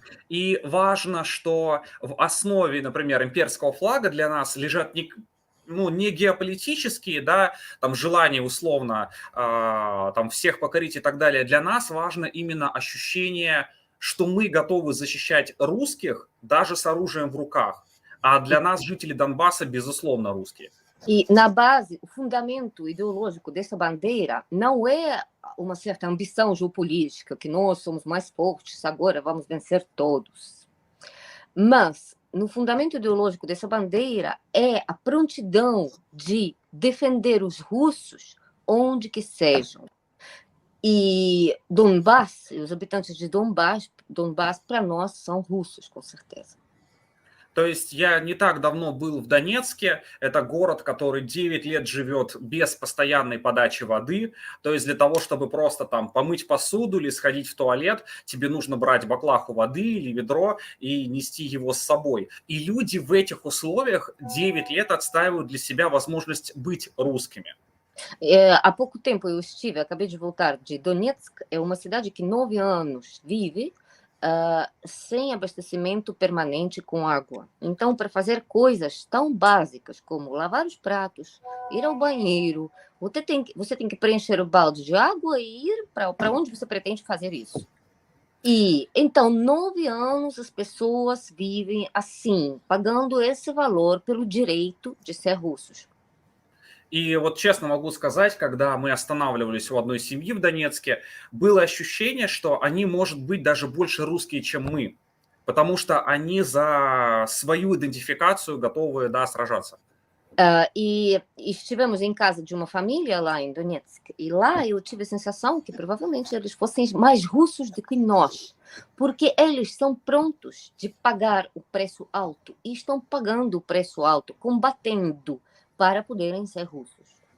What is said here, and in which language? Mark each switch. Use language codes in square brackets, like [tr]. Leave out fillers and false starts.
[ru] И важно, что в основе, например, имперского флага для нас лежат не геополитические, да, там желания условно там всех покорить и так далее. Для нас важно именно ощущение, что мы готовы защищать русских даже с оружием в руках. А для нас, жители Донбасса, безусловно, русские. [pt] E na base, o fundamento ideológico dessa bandeira não é uma certa ambição geopolítica, que nós somos mais fortes, agora vamos vencer todos. Mas no fundamento ideológico dessa bandeira é a prontidão de defender os russos onde que sejam. E Donbass, os habitantes de Donbass para nós são russos, com certeza. [ru] То есть я не так давно был в Донецке. Это город, который 9 лет живет без постоянной подачи воды. То есть для того, чтобы просто там помыть посуду или сходить в туалет, тебе нужно брать баклаху воды или ведро и нести его с собой. И люди в этих условиях 9 лет отстаивают для себя возможность быть русскими. [pt] Há pouco tempo eu acabei de voltar de Donetsk, é uma cidade que 9 anos vive sem abastecimento permanente com água. Então, para fazer coisas tão básicas como lavar os pratos, ir ao banheiro, você tem que preencher o balde de água e ir para onde você pretende fazer isso. E então, 9 anos as pessoas vivem assim, pagando esse valor pelo direito de ser russos. [ru] И вот честно могу сказать, когда мы останавливались у одной семьи в Донецке, было ощущение, что они, может быть, даже больше русские, чем мы, потому что они за свою идентификацию готовы, да, сражаться. [pt] E estivemos em casa de uma família lá em Donetsk, e lá eu tive a sensação que provavelmente eles fossem mais russos do que nós, porque eles são prontos de pagar o preço alto, e estão pagando o preço alto, combatendo para поderem ser russos.